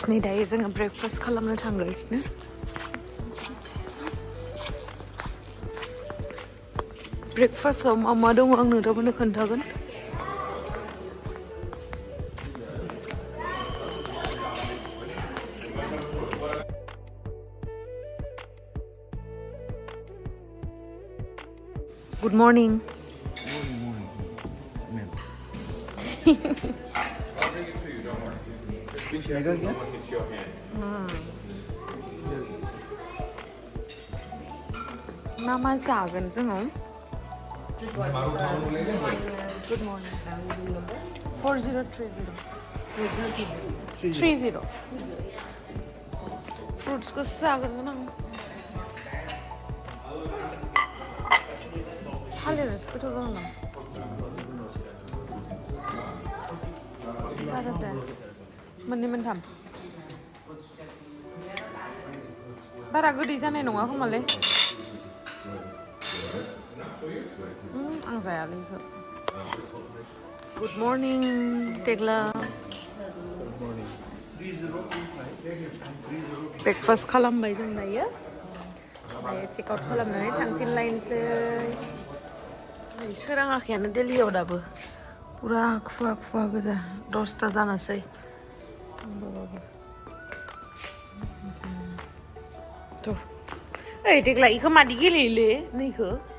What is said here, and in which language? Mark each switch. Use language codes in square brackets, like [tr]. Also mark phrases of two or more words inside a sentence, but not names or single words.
[brx] नै दायो जोङो breakfast खालामनो थांगासिनो. ब्रेकफास्टआव मा दङ आं नोंथांमोननो खोन्थागोन. [en] Good morning. Morning. Ma'am. I'll bring it to you, don't worry. Just be careful, don't look into your hand. [brx] मा जागोन जोङो? [en] Good morning. 4030. 30. [brx] Fruits ko जागोन आं. थालिर गोथाव दङ ना? बारा जाया. मोननै मोनथाम. बारा गोदै जानाय नङा खोमालै. आं जायालै बेखौ. [en] Good morning, Tegla. [brx] Breakfast खालामबाय जों दायो. [en] check out [brx] खालामनानै थांफिनलायनोसै. सोराङाखैयानो दिल्लीयाव दाबो. पुरा खुवा गोजा. 10ता जानोसै. थ' ओइ देग्ला इखौ मादि गेलेयोलै नैखौ?